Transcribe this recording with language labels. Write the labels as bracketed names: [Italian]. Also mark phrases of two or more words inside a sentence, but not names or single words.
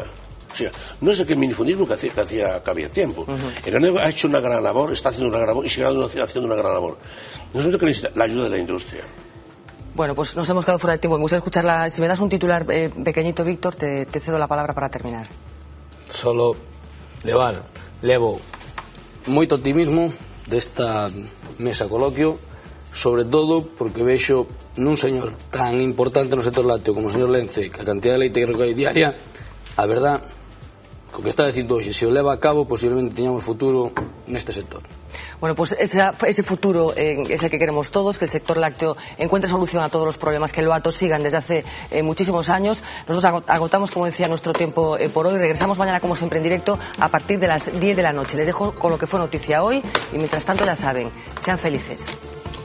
[Spanish] O sea, no es aquel minifundismo que había tiempo. El ganadero ha hecho una gran labor, está haciendo una gran labor y sigue haciendo una gran labor. Nosotros que necesita la ayuda de la industria. Bueno, pues nos hemos quedado fuera de tiempo. Me gustaría escucharla. Si me das un titular pequeñito, Víctor, te cedo la palabra para terminar. [Galician] Solo levo moito optimismo desta mesa coloquio, sobre todo porque vexo nun señor tan importante no sector lácteo como o señor Lence, que a cantidad de leite que recolle diaria, a verdad, co que está dicindo hoxe, se o leva a cabo, posiblemente teñamos futuro neste sector. [Spanish] Bueno, pues ese futuro es el que queremos todos, que el sector lácteo encuentre solución a todos los problemas que lo atosigan desde hace muchísimos años. Nosotros agotamos, como decía, nuestro tiempo por hoy. Regresamos mañana, como siempre, en directo a partir de las 10 de la noche. Les dejo con lo que fue noticia hoy y, mientras tanto, ya saben, sean felices.